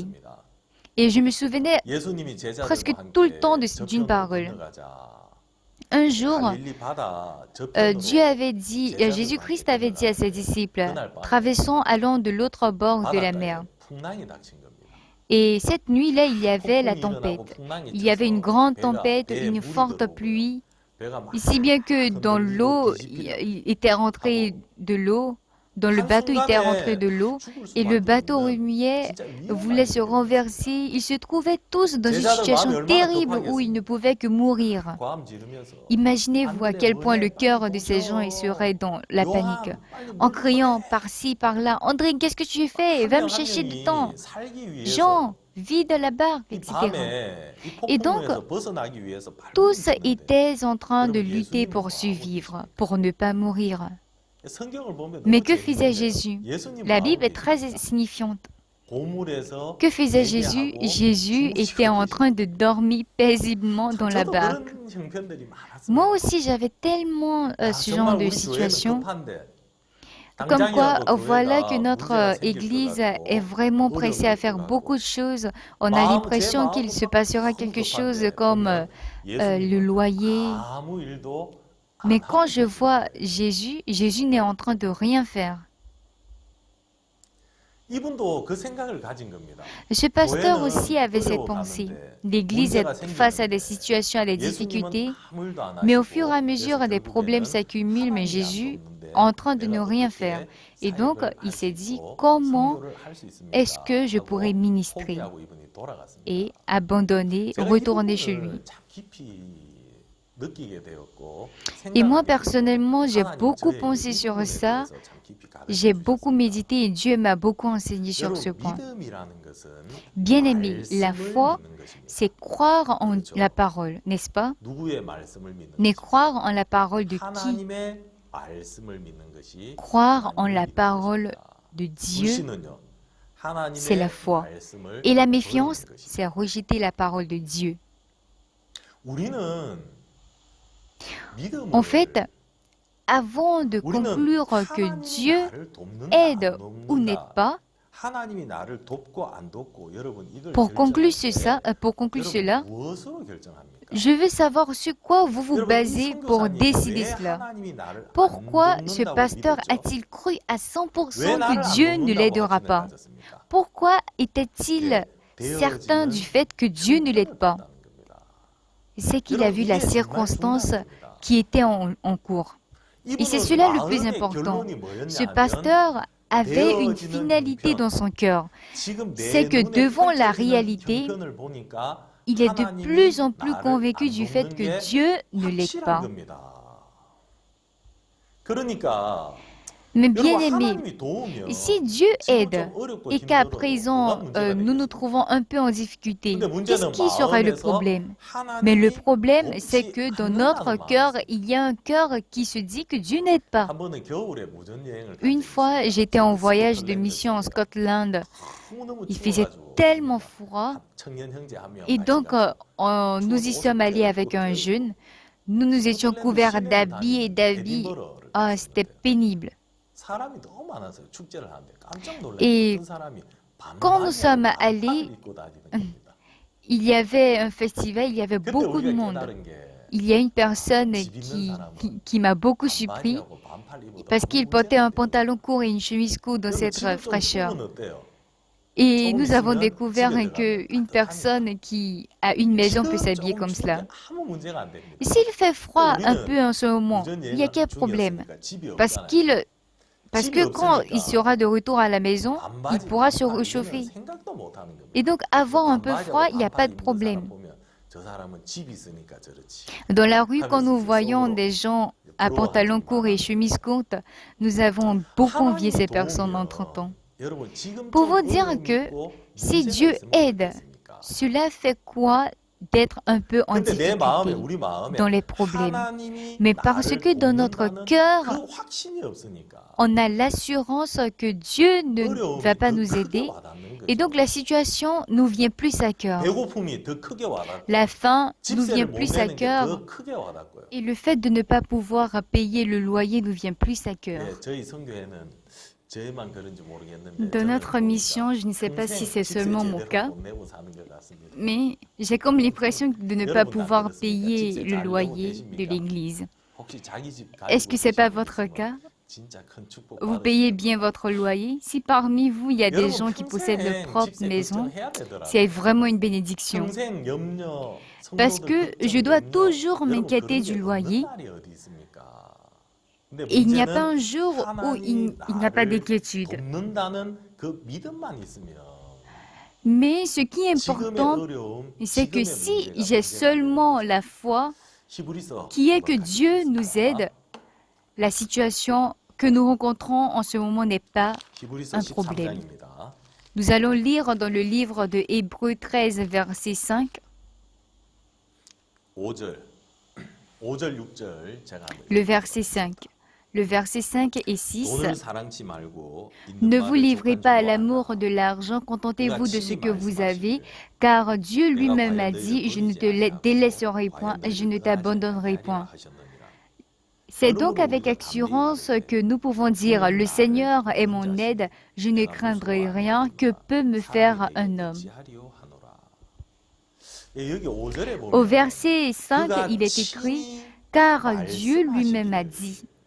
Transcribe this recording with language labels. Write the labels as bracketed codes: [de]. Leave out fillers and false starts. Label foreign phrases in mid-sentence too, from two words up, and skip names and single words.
[fr] Et je me souvenais presque tout le temps d'une parole. Un jour, Jésus-Christ avait dit à ses disciples, « Traversons, allons de l'autre bord de la mer. » Et cette nuit-là, il y avait la [ko] 폭풍이 [fr] tempête. [ko] 일어나고 풍랑이 [fr] Il y avait une [ko] 쳐서 [fr] grande [ko] 배가 [fr] tempête, [ko] 배에 [fr] une [ko] 물이 [fr] forte [ko] 들어오고요. [fr] pluie, [ko] 배가 막 [fr] si bien que dans [ko] 흔들리고 [fr] l'eau, [ko] 뒤집히려 [fr] il était rentré [ko] 하고 [fr] de l'eau, dans le bateau il était rentré [ko] 한순간에 [fr] de l'eau, [ko] 죽을 [fr] et le [ko] 수밖에 [fr] bateau [ko] 없는 [fr] remuait, [ko] 진짜 [fr] voulait [ko] 위험한 [fr] se [ko] 일이 [fr] renverser. [ko] 일어났습니다. [fr] Ils se trouvaient tous dans une [ko] 제자들 마음이 [fr] situation [ko] 얼마나 [fr] terrible où ils ne [ko] 급하겠습니까? [fr] pouvaient que mourir. [ko] 과음 지르면서 [fr] Imaginez-vous à [ko] 하늘의 [fr] quel point le [ko] 은혜 빨리 [fr] cœur de ces gens y serait [ko] 보셔. [fr] dans la panique, [ko] 요한 빨리 [fr] en [ko] 물 좀 꺼내. [fr] criant par-ci, par-là, André, qu'est-ce que tu fais? [ko] 한 [fr] Va me [ko] 명 한 [fr] chercher du temps. [ko] 명이 살기 위해서 [fr] Jean, vide la barque, [ko] 이 [fr] etc. [ko] 밤에 이 [fr] Et donc, [ko] 폭풍에서 벗어나기 위해서 발버둥 [fr] tous [ko] 치는데 [fr] étaient en train de [ko] 여러분 [fr] lutter [ko] 예수님은 [fr] pour [ko] 마음이 [fr] survivre, [ko] 어떠십니까? [fr] pour ne pas mourir. [ko] 성경을 보면 [fr] Mais [ko] 너무 [fr] que faisait [ko] 재밌는데요. [fr] Jésus? [ko] 예수님 [fr] La [ko] 마음은 [fr] Bible est très [ko] 계십니다. [fr] signifiante. [ko] 고물에서 [fr] Que faisait Jésus? [ko] 예배하고 [fr] Jésus était [ko] 주무시고 [fr] en train de [ko] 계십니다. [fr] dormir paisiblement dans la [ko] 저도 [fr] barque. [ko] 그런 형편들이 많았습니다. [fr] Moi aussi, j'avais tellement [ko] 야, [fr] ce [ko] 정말 [fr] genre de [ko] 우리 교회는 [fr] situation. [ko] 급한데 [fr] Comme quoi, [ko] 당장이라도 [fr] voilà que [ko] 교회가 [fr] notre [ko] 문제가 [fr] Église est [ko] 생길 것 [fr] vraiment [ko] 같고 [fr] pressée à [ko] 어려움이 [fr] faire [ko] 있을 것 [fr] beaucoup [ko] 같고 [fr] de choses. On a [ko] 제 [fr] l'impression qu'il [ko] 마음은 [fr] se [ko] 막 [fr] passera [ko] 너무 [fr] quelque chose [ko] 급한데 [fr] comme [ko] 보면 [fr] le [ko] 예수님은 [fr] loyer. [ko] 아무 일도 안 [fr] Mais [ko] 하고 [fr] quand je [ko] 계신 [fr] vois [ko] 거예요. [fr] Jésus, Jésus n'est en train de rien faire. [ko] 이분도 그 생각을 가진 겁니다. [fr] Ce pasteur [ko] 교회는 [fr] aussi avait cette pensée. [ko] 어려워가는데 [fr] L'Église [ko] 문제가 [fr] est face à des [ko] 생기는데 [fr] situations, à des [ko] 예수님은 [fr] difficultés, [ko] 아무 일도 안 [fr] mais au fur et à [ko] 하시고 [fr] mesure, [ko] 그래서 [fr] des problèmes [ko] 결국에는 [fr] s'accumulent, mais [ko] 하나님이 안 [fr] Jésus est [ko] 돕는데 [fr] en train de ne [ko] 내가 [fr] rien faire. [ko] 어떻게 [fr] Et donc, [ko] 사역을 [fr] il [ko] 할 수 [fr] s'est dit, [ko] 있고 [fr] comment [ko] 선교를 할 수 있습니까? [fr] est-ce que je pourrais [ko] 하고 [fr] ministrer? [ko] 포기하고 이분이 돌아갔습니다. [fr] Et abandonner, [ko] 제가 이 [fr] retourner chez lui. [ko] 부분을 참 깊이 느끼게 되었고 [fr] Et moi, [ko] 생각하게 되고 [fr] personnellement, j'ai [ko] 하나님은 [fr] beaucoup [ko] 저에게 [fr] pensé [ko] 이 [fr] sur [ko] 부분에 [fr] ça. [ko] 대해서 참 깊이 [fr] J'ai [ko] 가르쳐 [fr] beaucoup [ko] 주셨습니다. [fr] médité et Dieu m'a beaucoup enseigné sur ce [ko] 여러분 [fr] point. [ko] 믿음이라는 것은 [fr] Bien-aimé, la [ko] 말씀을 [fr] foi, [ko] 믿는 것입니다. [fr] c'est croire en [ko] 그렇죠. [fr] la parole, n'est-ce pas? [ko] 누구의 말씀을 믿는 [fr] Mais [ko] 것입니까? [fr] croire en la parole de qui? [ko] 하나님의 말씀을 믿는 것이 [fr] Croire en [ko] 하나님을 [fr] la [ko] 믿는 [fr] parole [ko] 것입니다. [fr] de Dieu, [ko] 불신은요, 하나님의 [fr] c'est la foi. [ko] 말씀을 [fr] Et la [ko] 거부하는 [fr] méfiance, [ko] 것입니다. [fr] c'est rejeter la parole de Dieu. [ko] 우리는 믿음을 [fr] En fait, avant de [ko] 우리는 [fr] conclure que [ko] 하나님이 [fr] Dieu [ko] 나를 돕는다, [fr] aide [ko] 안 [fr] ou n'aide [ko] 돕는다, [fr] pas, [ko] 하나님이 나를 돕고 안 돕고 여러분 이걸 [fr] pour conclure [ko] 결정할 때 [fr] pour conclure cela, [ko] 여러분 무엇으로 결정합니까? [fr] je veux savoir sur quoi vous vous [ko] 여러분 이 [fr] basez pour [ko] 선교사님이 [fr] décider [ko] 왜 [fr] cela. [ko] 하나님이 나를 안 [fr] Pourquoi ce [ko] 돕는다고 [fr] pasteur [ko] 믿었죠? [fr] a-t-il cru à [ko] 왜 [fr] 100% [ko] 나를 [fr] que [ko] 안 [fr] Dieu ne [ko] 돕는다고 [fr] l'aidera [ko] 확신을 [fr] pas? [ko] 가졌습니까? [fr] Pourquoi était-il [ko] 예, [fr] certain [ko] 되어지는 [fr] du fait que Dieu ne l'aide [ko] 형편을 [fr] pas? [ko] 본다는 겁니다. [fr] C'est qu'il a vu la [ko] 이게 정말 [fr] circonstance [ko] 중요한 겁니다. [fr] qui était en cours. Et c'est [ko] 이분은 [fr] cela le plus [ko] 마음의 [fr] important. [ko] 결론이 [fr] Ce [ko] 뭐였냐면 [fr] pasteur avait une [ko] 되어지는 [fr] finalité [ko] 형편. [fr] dans son cœur. [ko] 지금 내 [fr] C'est que [ko] 눈에 [fr] devant la [ko] 펼쳐지는 [fr] réalité, [ko] 형편을 보니까 [fr] il est de [ko] 하나님이 [fr] plus en plus [ko] 나를 [fr] convaincu [ko] 안 [fr] du fait [ko] 돕는 [fr] que [ko] 게 [fr] Dieu ne l'aide [ko] 확실한 [fr] pas. [ko] 겁니다. 그러니까 [fr] Mais [ko] 여러분 [fr] bien aimé, [ko] 하나님이 도우면 [fr] si Dieu [ko] 지금 [fr] aide [ko] 좀 어렵고 [fr] et qu'à [ko] 힘들어도 뭐가 [fr] présent [ko] 문제가 [fr] nous nous [ko] 되겠습니까? [fr] trouvons un peu en difficulté, [ko] 근데 [fr] qu'est-ce [ko] 문제는 [fr] qui sera le [ko] 마음에서 [fr] problème? Mais le [ko] 하나님이 [fr] problème, c'est [ko] 돕지 [fr] que dans [ko] 않는다는 [fr] notre [ko] 마음이 [fr] cœur, [ko] 있어요. [fr] il y a un cœur qui se dit que Dieu n'aide pas. [ko] 한 번은 겨울에 무전 여행을 간 [fr] Une [ko] 적이 [fr] fois, [ko] 있습니다. [fr] j'étais en voyage de [ko] 스코틀랜드 [fr] mission en [ko] 쪽이에요. [fr] Scotland. [ko] 너무너무 [fr] Il faisait [ko] 추워가지고 [fr] tellement froid. [ko] 청년 형제 한 명 [fr] Et [ko] 같이 [fr] donc, [ko] 가서 [fr] nous y sommes allés avec un jeune. Nous nous étions couverts d'habits et d'habits. Ah, c'était pénible. [ko] 사람이 너무 많아서요. 축제를 하는데 깜짝 놀랐어요. [fr] Et [ko] 어떤 사람이 [fr] quand nous sommes [ko] 반팔을 [fr] allés, [ko] 입고 다니는 겁니다. [fr] il y avait un festival, il y avait [ko] 그때 [fr] beaucoup de [ko] 우리가 [fr] monde. [ko] 깨달은 게 [fr] Il y a une personne [ko] 집 입는 사람은 [fr] qui m'a beaucoup surpris [ko] 반팔이하고 반팔 입어도 [fr] parce [ko] 아무 [fr] qu'il [ko] 문제가 [fr] portait un [ko] 안 돼요. [fr] pantalon court et une chemise courte dans [ko] 여러분, [fr] cette [ko] 지금 좀 [fr] fraîcheur. [ko] 추우면 어때요? [fr] Et [ko] 조금 [fr] nous avons [ko] 있으면 [fr] découvert [ko] 집에 [fr] qu'une [ko] 들어가면 [fr] personne qui a une maison peut [ko] 지금 [fr] s'habiller [ko] 조금 [fr] comme [ko] 추운데 [fr] cela. [ko] 아무 문제가 안 됩니다. [fr] S'il fait froid un [ko] 우리는 [fr] peu en ce moment, [ko] 무전 [fr] il n'y a [ko] 여행 [fr] quel problème? [ko] 중이었으니까 집이 [fr] Parce [ko] 없잖아요. [fr] parce [ko] 집이 [fr] que quand il [ko] 없으니까 [fr] sera de retour à la maison, il [ko] 반바지, [fr] pourra se [ko] 반팔 이거는 [fr] réchauffer. [ko] 생각도 못 하는 겁니다. [fr] Et donc, avoir un peu [ko] 반바지하고 [fr] froid, il n'y a pas [ko] 반팔 [fr] de [ko] 입는 [fr] problème. [ko] 사람 보면 저 사람은 집이 있으니까 저렇지. [fr] Dans la rue, quand nous [ko] 하면서 [fr] voyons [ko] 속으로 [fr] des gens à [ko] 부러워하지 [fr] pantalon court et [ko] 마라. [fr] chemise courte, nous avons beaucoup envié [ko] 하나님이 [fr] ces personnes en [ko] 도우면 [fr] 30 ans. [ko] 여러분 지금 [fr] Pour [ko] 좀 [fr] vous dire [ko] 어려움이 [fr] que [ko] 있고 [fr] si [ko] 문제가 [fr] Dieu [ko] 있으면 [fr] aide, [ko] 어떻겠습니까? [fr] cela fait quoi d'être un peu en [ko] 근데 내 마음에 [fr] difficulté [ko] 우리 마음에 [fr] dans les problèmes? [ko] 하나님이 [fr] Mais parce [ko] 나를 [fr] que dans notre [ko] 돕는다는 [fr] cœur, [ko] 그 확신이 없으니까 [fr] on a l'assurance que Dieu ne [ko] 어려움이 [fr] va pas [ko] 더 [fr] nous [ko] 크게 [fr] aider. [ko] 와닿는 [fr] Et [ko] 거죠. [fr] donc la situation nous vient plus à cœur. [ko] 배고픔이 더 크게 와닿고 [fr] La faim nous [ko] 집세를 [fr] vient [ko] 못 [fr] plus à [ko] 내는 게 [fr] cœur. [ko] 더 크게 와닿고요. [fr] Et le fait de ne pas pouvoir payer le loyer nous vient plus à cœur. [ko] 예, 저희 성교회는 저희만 그런지 모르겠는데 [fr] Dans [ko] 저는 [fr] notre [ko] 보니까 [fr] mission, je ne sais pas si c'est [ko] 평생 [fr] seulement [ko] 집세 [fr] mon [ko] 제대로 [fr] cas, [ko] 못 내고 사는 것 같습니다. [fr] mais j'ai comme l'impression de ne pas pouvoir payer le loyer de l'église. [ko] 혹시 자기 집 [fr] Est-ce que [ko] 가지고 [fr] c'est pas [ko] 계신 분 [fr] votre [ko] 있으면 [fr] cas? [ko] 진짜 큰 축복 [fr] Vous payez [ko] 받으시는 [fr] bien [ko] 거예요. [fr] votre loyer. Si parmi vous, il y a des [ko] 여러분 [fr] gens qui possèdent leur [ko] 평생 [fr] propre [ko] 집세 [fr] maison, [ko] 걱정해야 [fr] c'est [ko] 되더라고요. [fr] vraiment une bénédiction. [ko] 평생 염려, [fr] Parce [ko] 성도들 [fr] que je [ko] 걱정, [fr] dois [ko] 염려. [fr] toujours [ko] 여러분 [fr] m'inquiéter [ko] 그런 게 [fr] du [ko] 없는 [fr] loyer. [ko] 날이 어디 있습니까? 근데 [fr] Et il n'y a pas [ko] 문제는 [fr] un jour où [ko] 하나님이 [fr] il n'y a pas [ko] 나를 [fr] d'inquiétude. [ko] 돕는다는 그 믿음만 있으면 [fr] Mais ce qui est [ko] 지금의 [fr] important, [ko] 어려움, [fr] c'est que [ko] 지금의 [fr] si [ko] 문제가 [fr] j'ai [ko] 문제가 [fr] seulement [ko] 아니라는 [fr] la [ko] 거죠. [fr] foi, [ko] 히브리서 [fr] qui est que [ko] 보도록 [fr] Dieu nous [ko] 하겠습니다. [fr] aide, la situation que nous rencontrons en ce moment n'est pas [ko] 히브리서 [fr] un problème. [ko] 13장입니다. [fr] Nous allons lire dans le livre de Hébreux 13, verset 5, [ko] 5절, 6절 제가 한번 [fr] le verset 5. Le verset 5 et 6. [ko] 돈을 사랑치 말고 [fr] Ne [ko] 있는 [fr] vous [ko] 말을 [fr] livrez [ko] 족한 [fr] pas à [ko] 줄로 [fr] l'amour [ko] 알라. [fr] de l'argent, contentez-vous de ce [ko] 그가 [fr] que vous [ko] 친히 [fr] avez, [ko] 말씀하시기를 [fr] car Dieu [ko] 내가 [fr] lui-même a [ko] 과연 [fr] dit, [ko] 너희를 [fr] je ne te [ko] 버리지 아니하고 [fr] délaisserai [ko] 과연 [fr] point, et je [ko] 너희를 [fr] ne [ko] 떠나지 [fr] t'abandonnerai [ko] 아니하리라 [fr] point. [ko] 하셨느니라. [fr] C'est donc avec assurance que nous pouvons dire, le Seigneur est mon aide, je ne craindrai rien, que peut me faire un homme. Au verset 5, il est écrit, car Dieu lui-même a dit.